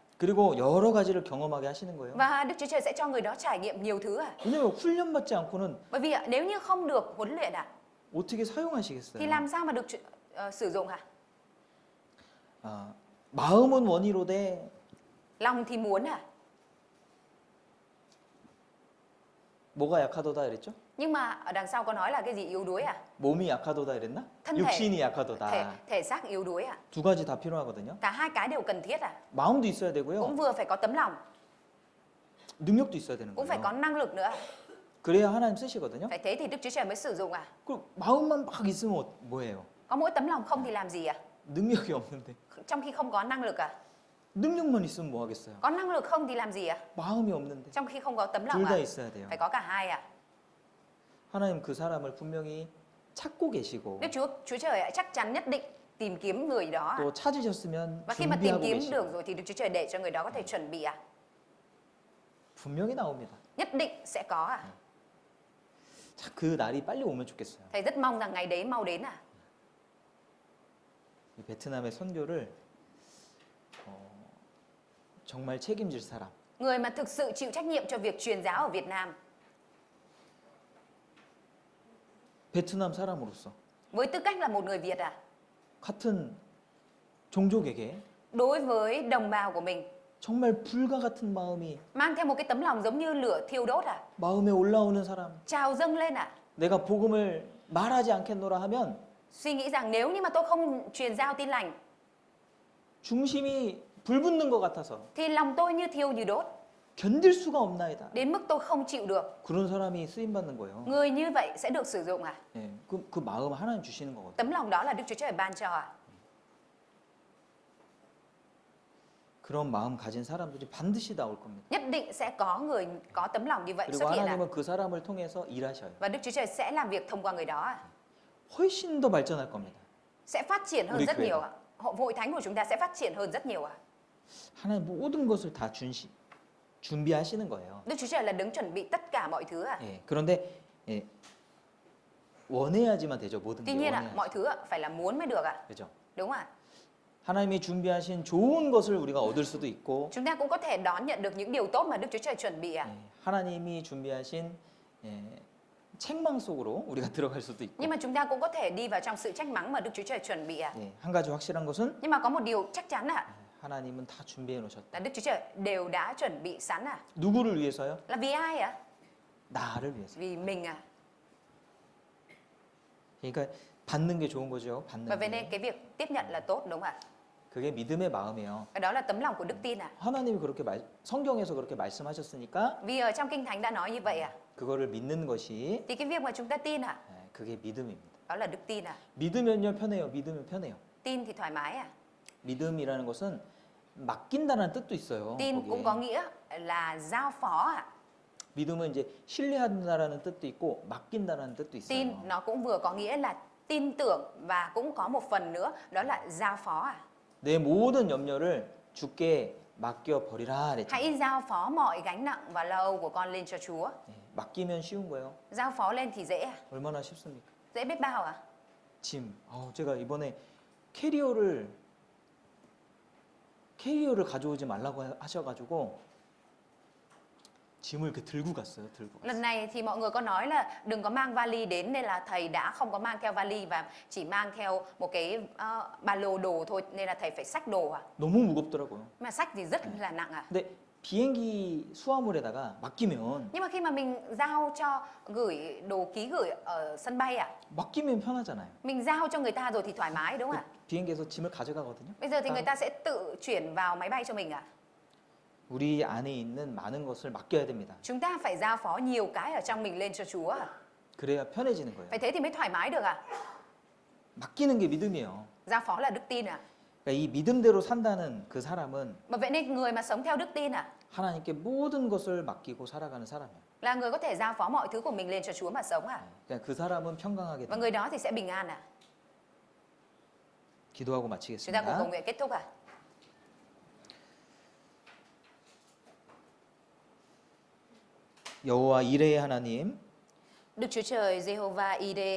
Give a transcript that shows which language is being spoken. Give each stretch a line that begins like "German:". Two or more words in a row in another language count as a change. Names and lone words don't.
Korean: 그리고 여러 가지를 경험하게 하시는 거예요.
Vietnamese: Và Đức Chúa Trời sẽ cho người đó trải nghiệm nhiều thứ ạ.
Korean: 왜냐면 훈련받지 않고는
Vietnamese: Bởi vì ạ, nếu như không được huấn luyện ạ,
Korean: 어떻게 사용하시겠어요?
Vietnamese: thì làm sao mà được sử dụng ạ?
Korean: 마음은 원이로되
Vietnamese: Lòng thì muốn ạ.
Korean: 뭐가 약하도다 그랬죠?
Vietnamese: Nhưng mà ở đằng sau có nói là cái gì yếu đuối à?
Korean: 몸이 약하도다 그랬나?
Vietnamese: thân thể
Korean: 육신이 약하도다.
Vietnamese: thể xác yếu đuối à?
Korean: 두 가지 다 필요하거든요.
Vietnamese: Cả hai cái đều cần thiết à?
Korean: 마음도 있어야 되고요.
Vietnamese: Cũng vừa phải có tấm lòng,
Korean: 능력도 있어야 되는
Vietnamese: cũng phải có
Korean: 거예요.
Vietnamese: năng lực nữa.
Korean: 그래야 하나님 쓰시거든요.
Vietnamese: Phải thế thì Đức Chúa Trời mới sử dụng à?
Korean: 그 마음만 막 있으면 뭐예요?
Vietnamese: Có mỗi tấm lòng không thì làm gì à?
Korean: 능력이 없는데.
Vietnamese: Trong khi không có năng lực à?
Korean: 능력만 있으면 뭐 하겠어요?
Vietnamese: Có năng lực không thì làm gì à?
Korean: 마음이 없는데.
Vietnamese: Trong khi không có tấm lòng
Korean: 둘 다 à? 있어야 돼요.
Vietnamese: Phải có cả hai à?
Korean: 하나님 그 사람을 분명히 찾고 계시고
Vietnamese: Chúa Trời chắc chắn nhất định tìm kiếm người đó.
Korean: 또 찾으셨으면
Vietnamese: Và khi mà tìm
Korean: 준비하고
Vietnamese: kiếm
Korean: 계시고
Vietnamese: được rồi thì Đức Chúa Trời để cho người đó có thể chuẩn bị à?
Korean: 분명히 나옵니다.
Vietnamese: Nhất định sẽ có à?
Korean: 자, 그 날이 빨리 오면 좋겠어요.
Vietnamese: Thầy rất mong rằng ngày đấy mau đến à?
Korean: 이 베트남의 선교를 정말 책임질 사람.
Vietnamese: Người mà thực sự chịu trách nhiệm cho việc truyền giáo ở Việt Nam.
Korean: 베트남 사람으로서
Vietnamese: Với tư cách là một người Việt à?
Korean: 같은 종족에게
Vietnamese: Đối với đồng bào của mình,
Korean: 정말 불과 같은 마음이
Vietnamese: mang theo một cái tấm lòng giống như lửa thiêu đốt à?
Korean: 마음에 올라오는 사람.
Vietnamese: Trào dâng lên à?
Korean: 내가 복음을 말하지 않겠노라 하면
Vietnamese: Suy nghĩ rằng nếu như mà tôi không truyền giao tin lành
Korean: 중심이 불붙는 것 같아서
Vietnamese: thì lòng tôi như thiêu như đốt,
Korean: 견딜 수가 없나이다.
Vietnamese: đến mức tôi không chịu được.
Korean: 그런 사람이 쓰임 받는 거예요.
Vietnamese: Người như vậy sẽ được sử dụng à?
Korean: 예, 그 마음 하나님 주시는 거거든요.
Vietnamese: Tấm lòng đó là Đức Chúa Trời ban cho à?
Korean: 그런 마음 가진 사람들이 반드시 나올 겁니다.
Vietnamese: Nhất định sẽ có người có tấm lòng như vậy
Korean: 그리고
Vietnamese: xuất hiện à?
Korean: 하나님은 그 사람을 통해서 일하셔요.
Vietnamese: Và Đức Chúa Trời sẽ làm việc thông qua người đó à?
Korean: 훨씬 더 발전할 겁니다.
Vietnamese: Sẽ phát triển hơn Uy rất quyền. nhiều ạ. Hội thánh của chúng ta sẽ phát triển hơn rất nhiều ạ.
Korean: 하나님 모든 것을 다 준비하시는 거예요.
Vietnamese: Đức Chúa Trời là đứng chuẩn bị tất cả mọi thứ ạ.
Korean: 예, 그런데 예, 원해야지만 되죠. 모든
Vietnamese: Tuy
Korean: 게
Vietnamese: nhiên ạ,
Korean: 원해야지.
Vietnamese: mọi thứ ạ, phải là muốn mới được ạ.
Korean: 그렇죠?
Vietnamese: Đúng ạ.
Korean: 하나님이 준비하신 좋은 것을 우리가 얻을 수도 있고
Vietnamese: Chúng ta cũng có thể đón nhận được những điều tốt mà Đức Chúa Trời chuẩn bị ạ.
Korean: 예, 하나님이 준비하신 책망 속으로 우리가 들어갈 수도 있고
Vietnamese: Nhưng mà chúng ta cũng có thể đi vào trong sự trách mắng mà Đức Chúa Trời chuẩn bị ạ.
Korean: 예, 한 가지 확실한 것은
Vietnamese: Nhưng mà có một điều chắc chắn ạ,
Korean: 하나님은 다 준비해 놓으셨다.
Vietnamese: là Đức Chúa Trời đều đã chuẩn bị sẵn ạ.
Korean: 누구를 위해서요?
Vietnamese: Là vì ai ạ?
Korean: 나를 위해서.
Vietnamese: Vì mình ạ.
Korean: 그러니까 받는 게 좋은 거죠. 받는
Vietnamese: Và vậy
Korean: 게.
Vietnamese: nên cái việc tiếp nhận là tốt đúng không ạ?
Korean: 그게 믿음의 마음이에요.
Vietnamese: Cái đó là tấm lòng của đức tin à?
Korean: 하나님이 그렇게 성경에서 그렇게 말씀하셨으니까
Vietnamese: Vì ở trong Kinh Thánh đã nói như vậy à?
Korean: 그거를 믿는 것이
Vietnamese: Thì cái việc mà chúng ta tin à?
Korean: 그게 믿음입니다.
Vietnamese: Đó là đức tin à?
Korean: 믿으면요 편해요. 믿으면 편해요.
Vietnamese: Tin thì thoải mái à?
Korean: 믿음이라는 것은 맡긴다는 뜻도 있어요.
Vietnamese: Tin cũng
Korean: 거기에.
Vietnamese: có nghĩa là giao phó à?
Korean: 믿음은 이제 신뢰한다라는 뜻도 있고 맡긴다라는 뜻도 있어요.
Vietnamese: Tin nó cũng vừa có nghĩa là tin tưởng và cũng có một phần nữa đó là giao phó à?
Korean: 내 모든 염려를 주께 맡겨 버리라 그랬죠.
Vietnamese: Hãy giao phó mọi gánh nặng và lo âu của con lên cho Chúa.
Korean: 맡기면 쉬운 거예요.
Vietnamese: Giao phó lên thì dễ à?
Korean: 얼마나 쉽습니까?
Vietnamese: Dễ biết bao à?
Korean: 짐. 제가 이번에 캐리어를 가져오지 말라고 하셔가지고 짐을 이렇게 들고 갔어요. 들고.
Vietnamese: Lần này thì mọi người có nói là đừng có mang vali đến nên là thầy đã không có mang theo vali và chỉ mang theo một cái ba lô đồ thôi nên là thầy phải xách đồ à?
Korean: 너무 무겁더라고요.
Vietnamese: Mà xách thì rất là nặng à?
Korean: 근데 비행기 수화물에다가 맡기면
Vietnamese: Nhưng mà khi mà mình giao cho gửi đồ ký gửi ở sân bay à?
Korean: 맡기면 편하잖아요.
Vietnamese: Mình giao cho người ta rồi thì thoải mái đúng không ạ?
Korean: 비행기에서 짐을 가져가거든요.
Vietnamese: Bây giờ thì người ta sẽ tự chuyển vào máy bay cho mình à?
Korean: 우리 안에 있는 많은 것을 맡겨야 됩니다.
Vietnamese: Chúng ta phải giao phó nhiều cái ở trong mình lên cho Chúa à?
Korean: 그래야 편해지는 거예요.
Vietnamese: Phải thế thì mới thoải mái được à?
Korean: 맡기는 게 믿음이에요.
Vietnamese: Giao phó là đức tin à?
Korean: 그러니까 이 믿음대로 산다는 그 사람은
Vietnamese: Mà vậy nên người mà sống theo đức tin à?
Korean: 하나님께 모든 것을 맡기고 살아가는 사람이에요.
Vietnamese: Là người có thể giao phó mọi thứ của mình lên cho Chúa mà sống à?
Korean: 그러니까 그 사람은 평강하게
Vietnamese: Và
Korean: 돼요.
Vietnamese: người đó thì sẽ bình an à?
Korean: 기도하고
Vietnamese: Chúng ta cùng cầu
Korean: 마치겠습니다.
Vietnamese: nguyện kết thúc à?
Korean: 여호와 이레의 하나님,
Vietnamese: Đức Chúa Trời Jehovah Ire,